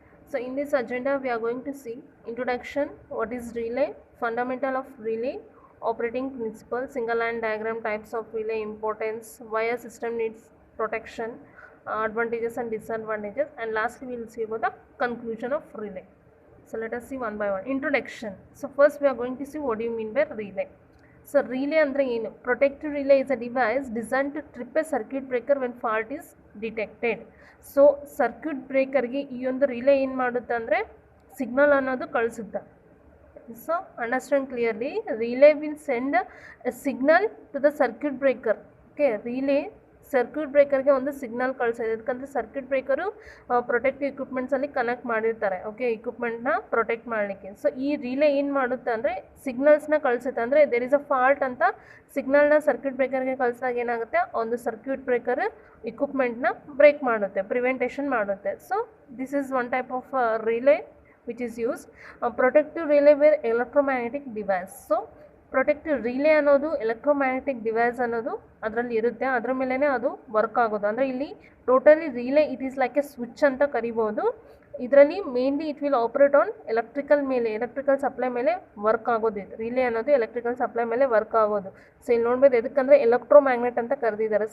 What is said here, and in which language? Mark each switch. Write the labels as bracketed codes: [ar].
[en] So in this agenda we are going to see introduction, what is relay, fundamental of relay, operating principle, single line diagram, types of relay, importance, why a system needs protection, advantages and disadvantages, and lastly we will see about the conclusion of relay. So let us see one by one. Introduction. So first we are going to see what do you mean by relay. So relay [kn] andre ಏನು, [en] protective relay is a device designed to trip a circuit breaker when fault is detected. [kn] So circuit ಬ್ರೇಕರ್ಗೆ ಈ ಒಂದು relay ಏನು ಮಾಡುತ್ತೆ ಅಂದರೆ signal ಅನ್ನೋದು ಕಳಿಸುತ್ತೆ. [en] So understand clearly, relay will send a signal to the circuit breaker. [kn] Okay, relay circuit ಬ್ರೇಕರ್ಗೆ ಒಂದು signal ಕಳಿಸೋದು. ಯಾಕಂದರೆ circuit breaker protective ಇಕ್ವಿಪ್ಮೆಂಟ್ಸಲ್ಲಿ connect ಮಾಡಿರ್ತಾರೆ, ಓಕೆ, ಇಕ್ವಿಪ್ಮೆಂಟ್ನ ಪ್ರೊಟೆಕ್ಟ್ ಮಾಡಲಿಕ್ಕೆ. ಸೊ ಈ ರಿಲೇ ಏನು ಮಾಡುತ್ತೆ ಅಂದರೆ ಸಿಗ್ನಲ್ಸ್ನ ಕಳಿಸುತ್ತೆ. ಅಂದರೆ [en] there is a fault [kn] ಅಂತ ಸಿಗ್ನಲ್ನ ಸರ್ಕ್ಯೂಟ್ ಬ್ರೇಕರ್ಗೆ ಕಳಿಸಿದಾಗ ಏನಾಗುತ್ತೆ, ಒಂದು ಸರ್ಕ್ಯೂಟ್ ಬ್ರೇಕರ್ ಇಕ್ವಿಪ್ಮೆಂಟ್ನ ಬ್ರೇಕ್ ಮಾಡುತ್ತೆ, ಪ್ರಿವೆಂಟೇಷನ್ ಮಾಡುತ್ತೆ. [en] So this is one type of relay which is used. Protective relay were electromagnetic device. [kn] So protective relay ಅನ್ನೋದು ಎಲೆಕ್ಟ್ರೋಮ್ಯಾಗ್ನೆಟಿಕ್ ಡಿವೈಸ್ ಅನ್ನೋದು ಅದರಲ್ಲಿ ಇರುತ್ತೆ, ಅದರ ಮೇಲೇ ಅದು ವರ್ಕ್ ಆಗೋದು. ಅಂದರೆ ಇಲ್ಲಿ totally relay [en] it is like a switch [kn] ಅಂತ ಕರಿಬೋದು. ಇದರಲ್ಲಿ [en] mainly it will operate on electrical [kn] ಮೇಲೆ, ಎಲೆಕ್ಟ್ರಿಕಲ್ ಸಪ್ಲೈ ಮೇಲೆ ವರ್ಕ್ ಆಗೋದು. ಇದು ರಿಲೇ ಅನ್ನೋದು ಎಲೆಕ್ಟ್ರಿಕಲ್ ಸಪ್ಲೈ ಮೇಲೆ ವರ್ಕ್ ಆಗೋದು. ಸೊ ಇಲ್ಲಿ ನೋಡ್ಬೋದು ಎದಕ್ಕಂದರೆ ಎಲೆಕ್ಟ್ರೋಮ್ಯಾಗ್ನೆಟ್ ಅಂತ ಕರೆದಿದ್ದಾರೆ.